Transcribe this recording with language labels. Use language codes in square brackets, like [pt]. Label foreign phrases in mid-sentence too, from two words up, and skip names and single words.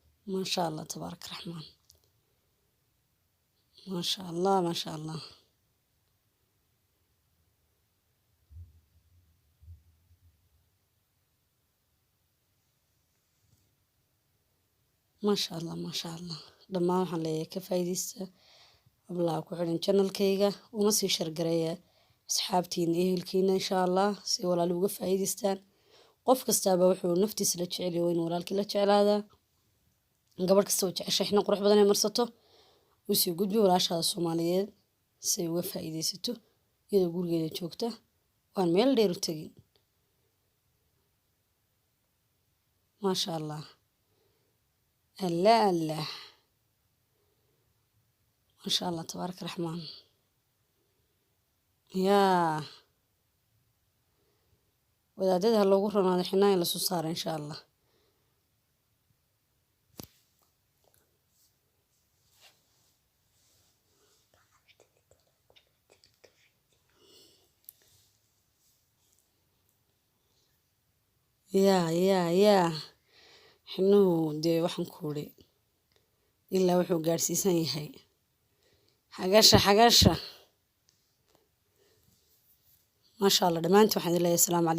[ar] ما شاء الله تبارك الرحمن. ما شاء الله ما شاء الله. ما شاء الله ما شاء الله. [so] dhammaan waxaan leeyahay ka faa'iideysta ablaha ku xiran channelkayga una sii shargareeya asxaabtiina iyo ehelkiina [ar] إن شاء الله [so] si walaal uga faa'iideystaan. qof kastaaba wuxuu naftiisa la jecel yahay in walaalkii la jeclaada. gabadh kasta oo jeceshay xina qurux badan ay marsato u sii gudbi walaashaada Soomaaliyeed si ay uga faa'iideysato iyadoo gurigeeda joogta waan meel dheer u tagin. [ar] ما شاء الله. الله الله. ما شاء الله تبارك الرحمن. [so] يا wadaadada loogu ronaado xinaa in la soo saaro [ar] إن شاء الله. [so] يا xinuu dee waxaan ku uri ilaa wuxuu gaarsiisan yahay xagasha. [ar] ما شاء الله. [so] dhammaantiin waxaan leeyahay [ar] السلام عليكم.